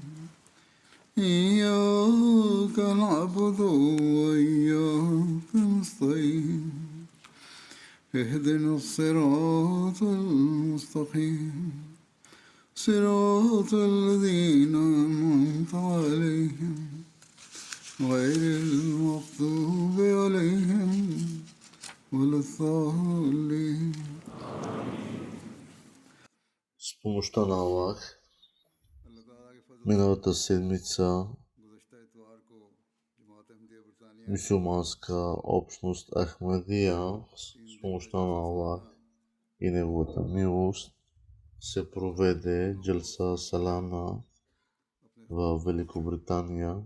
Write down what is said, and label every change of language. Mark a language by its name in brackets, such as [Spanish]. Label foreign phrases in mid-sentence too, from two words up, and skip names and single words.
[Arabic] إياك نعبد وإياك نستعين اهدنا الصراط المستقيم صراط الذين أنعمت عليهم غير المغضوب عليهم ولا الضالين. [Bulgarian] С помощта на Аллах, миналата седмица мюсюлманска общност Ахмадия с помощта на Аллах и неговата милост се проведе [Urdu] جلسہ سالانہ [Bulgarian] в Великобритания.